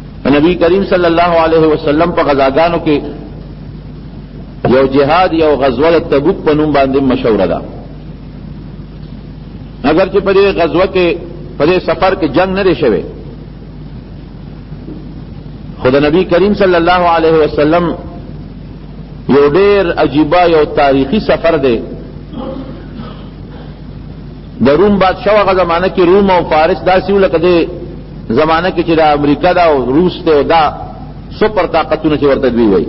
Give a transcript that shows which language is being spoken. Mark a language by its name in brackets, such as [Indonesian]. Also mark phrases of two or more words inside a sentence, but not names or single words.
[Pashto] نبی کریم [Arabic] صلی اللہ علیہ وسلم [Pashto] په غزاګانو کې یو جهاد یو غزوه تبوک په نوم باندې مشهور ده. اگر چې په دې غزوه کې په دې سفر کې جنگ نه شوی، خود نبی کریم [Arabic] صلی اللہ علیہ وسلم [Pashto] یو ډیر عجیبه یو تاریخی سفر دی. د روم بادشاہ هغه زمانه کې روم او فارس داسې لکه د زمانه کې چې د امریکا دا او روس ته دا سپر طاقتونه چې ورته دوی وایي.